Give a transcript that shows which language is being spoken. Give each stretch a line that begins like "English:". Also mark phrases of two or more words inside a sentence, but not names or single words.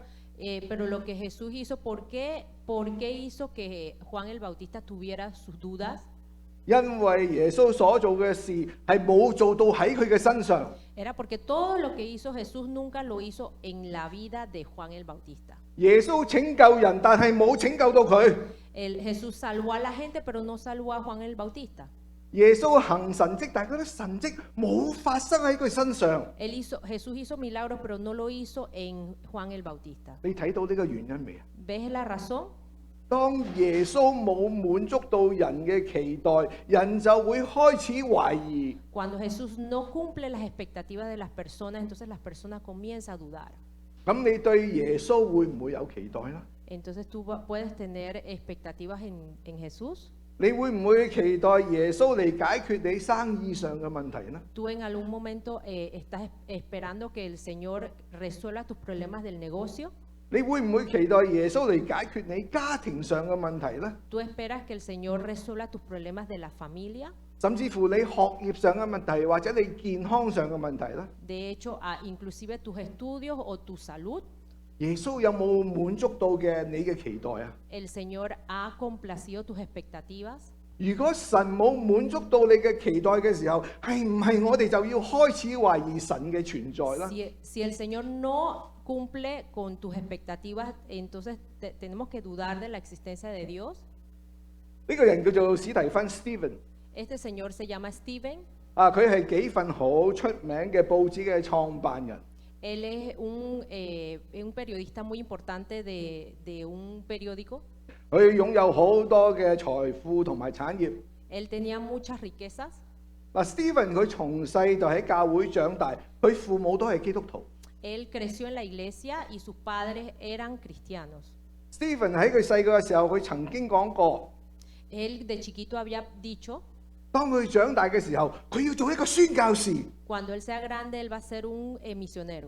Spanish: Pero lo que Jesús hizo, por qué hizo que Juan el Bautista tuviera sus dudas?
Cantonese: 因為耶穌所做嘅事係冇做到喺佢嘅身上。
Spanish: Era porque todo lo que hizo Jesús nunca lo hizo en la vida de Juan el Bautista.
Cantonese: 耶穌拯救人，但係冇拯救到佢。
Spanish: Jesús salvó a la gente, pero no salvó a Juan el Bautista.
Cantonese: 耶穌行神蹟，但係嗰啲神蹟冇發生喺佢身上。
Spanish: Jesús hizo milagros, pero no lo hizo en Juan el Bautista.
Cantonese: 你睇到呢個原因未啊？
Spanish: ¿Ves la razón?
Cantonese: 當耶穌冇滿足到人嘅期待，人就會開始懷疑。
Spanish: Cuando Jesús no cumple las expectativas de las personas, entonces las personas comienzan a dudar.
Cantonese: 咁你對耶穌會唔會有期待呢？
Spanish: Entonces tú puedes tener expectativas en Jesús.
Cantonese: 你會唔會期待耶穌嚟解決你生意上嘅問題呢？
Spanish: Tú en algún momento estás esperando que el Señor resuelva tus problemas del negocio.
Cantonese: 你會唔會期待耶穌嚟解決你家庭上嘅問題呢？
Spanish: Tú esperas que el Señor resuelva tus problemas de la familia.
Cantonese: 甚至乎你學業上嘅問題，或者你健康上嘅問題呢？
Spanish: De hecho, inclusive tus estudios o tu salud.
Cantonese: 耶穌有冇滿足到嘅你嘅期待啊？
Spanish: El Señor ha complacido tus expectativas.
Cantonese: 如果神冇滿足到你嘅期待嘅時候，係唔係我哋就要開始懷疑神嘅存在啦？
Spanish: Si el Señor no cumple con tus expectativas, entonces tenemos que dudar de la existencia de Dios.
Cantonese: 呢個人叫做史提芬 Stephen，
Spanish: Este señor se llama Steven.
Cantonese: 佢係幾份好出名嘅報紙嘅創辦人。
Spanish: Él es un periodista muy importante de un periódico.
Cantonese: 佢擁有好多嘅財富同埋產業。
Spanish: Él tenía muchas riquezas.
Cantonese: Stephen 佢從細就喺教會長大，佢父母都係基督徒。
Spanish: Él creció en la iglesia y sus padres eran cristianos.
Cantonese: Stephen 喺佢細個嘅時候，佢曾經講過，
Spanish: Él de chiquito había dicho,
Cantonese: 當佢長大嘅時候，佢要做一個宣教士。
Spanish: cuando él sea grande, él va a ser un misionero.